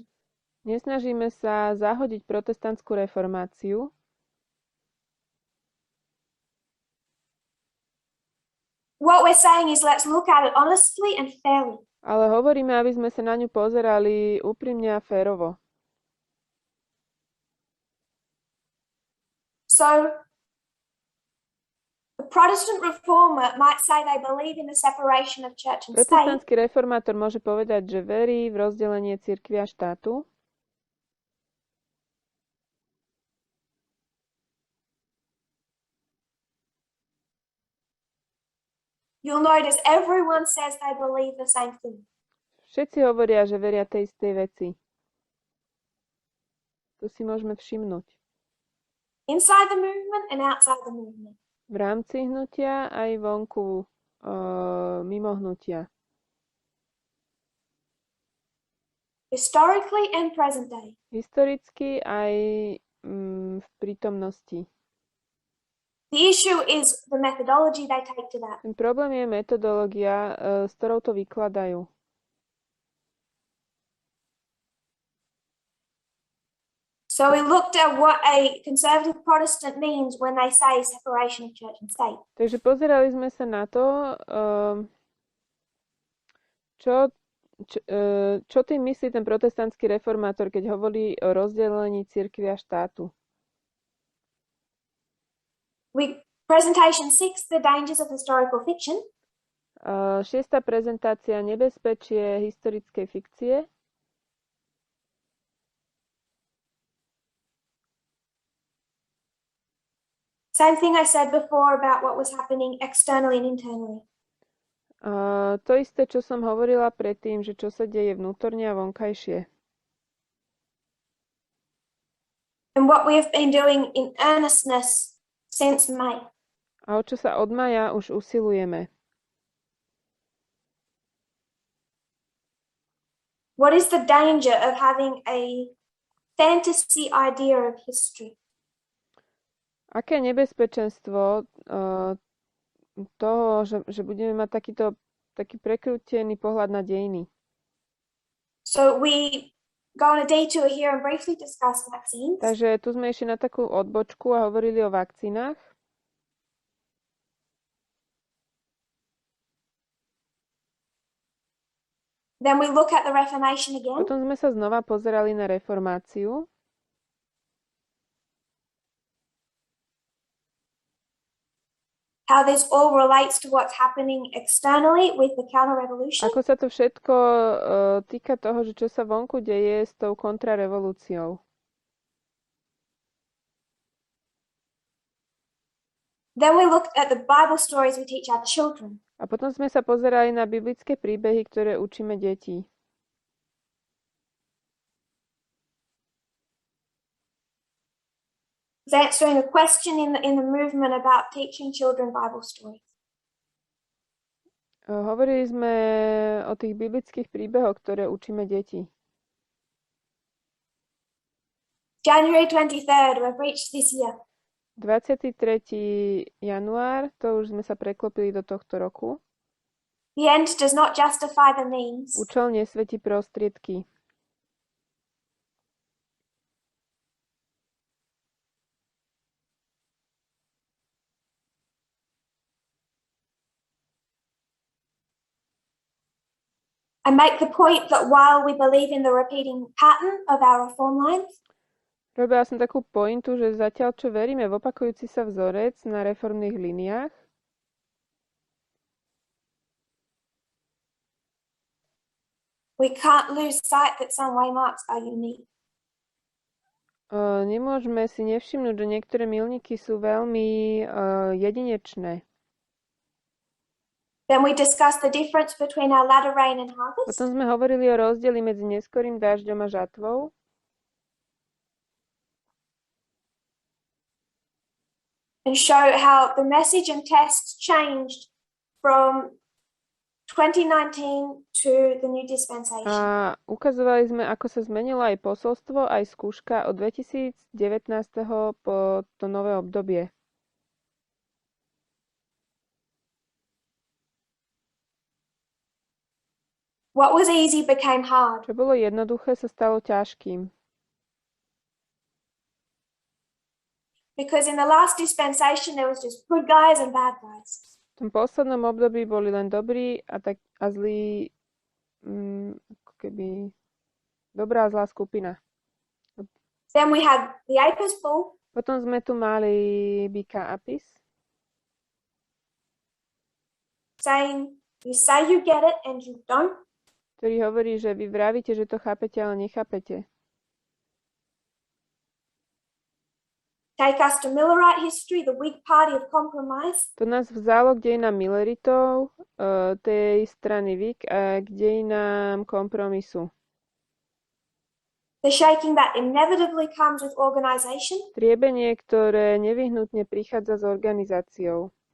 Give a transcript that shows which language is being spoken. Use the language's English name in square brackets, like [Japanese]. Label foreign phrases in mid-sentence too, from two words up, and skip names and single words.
[Slovak] Nesnažíme sa zahodiť protestantskú reformáciu, [English] What we're saying is let's look at it honestly and fairly. [Slovak] ale hovoríme, aby sme sa na ňu pozerali úprimne a férovo. [English] So the Protestant reformer might say they believe in the separation of church and state, [Slovak] Protestantský reformátor môže povedať, že verí v rozdelenie cirkvi a štátu, [English] you'll notice everyone says they believe the same thing. [Slovak] Všetci hovoria, že veria tej istej veci. Tu si môžeme všimnúť. [English] Inside the movement and outside the movement. [Slovak] V rámci hnutia aj vonku mimo hnutia. [English] historically and present day. [Slovak] Historicky aj v prítomnosti. [English] The issue is the methodology they take to that. [Slovak] Ten problém je metodológia, s ktorou to vykladajú. [English] So we looked at what a conservative Protestant means when they say separation of church and state. [Slovak] Takže pozerali sme sa na to, čo tým myslí ten protestantský reformátor, keď hovorí o rozdelení cirkvi a štátu. [English] Presentation 6, the dangers of historical fiction. [Slovak] Šiesta prezentácia, nebezpečie historickej fikcie. [English] Same thing I said before about what was happening externally and internally. [Slovak] To isté, čo som hovorila predtým, že čo sa deje vnútorne a vonkajšie. [English] And what we have been doing in earnestness since May. [Slovak] A o čo sa od mája už usilujeme. [English] What is the danger of having a fantasy idea of history? [Slovak] Aké nebezpečenstvo toho, že budeme mať taký prekrútený pohľad na dejiny. [English] So we go on a detour here and briefly discuss vaccines. [Slovak] Takže tu sme išli na takú odbočku a hovorili o vakcínach. [English] Then we look at the Reformation again. [Slovak] Potom sme sa znova pozerali na reformáciu. [English] How this all relates to what's happening externally with the counter-revolution. [Slovak] Ako sa to všetko týka toho, že čo sa vonku deje s tou kontrarevolúciou. [English] Then we looked at the Bible stories we teach our children. [Slovak] A potom sme sa pozerali na biblické príbehy, ktoré učíme deti. [English] Answering a question in the movement about teaching children Bible stories. [Slovak] Hovorili sme o tých biblických príbehoch, ktoré učíme deti. [English] January 23rd, we've reached this year. [Slovak] 23. január, to už sme sa preklopili do tohto roku. [English] The end does not justify the means. [Slovak] Účel nesvetí prostriedky. [English] I make the point that while we believe in the repeating pattern of our reform lines, [Slovak] Robila som takú pointu, že zatiaľ, čo veríme v opakujúci sa vzorec na reformných liniách, [English] we can't lose sight that some waymarks are unique. [Slovak] nemôžeme si nevšimnúť, že niektoré milníky sú veľmi jedinečné. [English] Then we discuss the difference between our latter rain and harvest. [Slovak] Potom sme hovorili o rozdieli medzi neskorým dážďom a žatvou. [English] And show how the message and tests changed from 2019 to the new dispensation. [Slovak] A ukazovali sme, ako sa zmenilo aj posolstvo, aj skúška od 2019. po to nové obdobie. [English] What was easy became hard. [Slovak] Čo bolo jednoduché, sa stalo ťažkým. [English] Because in the last dispensation there was just good guys and bad guys. [Slovak] V tom poslednom období boli len dobrí a zlí, ako keby dobrá a zlá skupina. [English] Then we had the Apis bull. [Slovak] Potom sme tu mali Bika Apis, [English] saying you say you get it and you don't. [Slovak] ktorý hovorí, že vy vravíte, že to chápete, ale nechápete. [English] Take us to Millerite history, the Whig party of compromise. [Slovak] To nás vzalo k dejinám Milleritov, tej strany Whig, a k dejinám kompromisu. [English] The shaking that inevitably comes with organization. [Slovak] Triebenie, ktoré nevyhnutne prichádza s organizáciou.